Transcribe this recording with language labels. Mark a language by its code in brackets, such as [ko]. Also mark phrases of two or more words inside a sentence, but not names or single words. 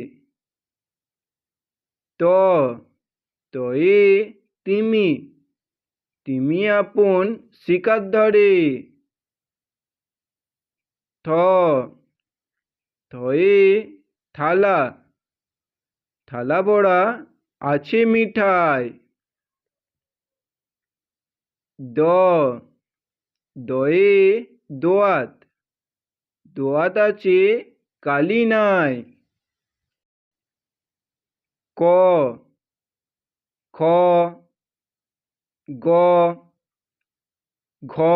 [bn] ত, তয়ে তিমি, তিমি আপন শিকার ধরে। থ, থয়ে থালা, থালা ভরা আছে মিঠাই। দ, দয়ে দোয়াত, দোয়াত আছে কালি নাই। ক, খ, গ, ঘ,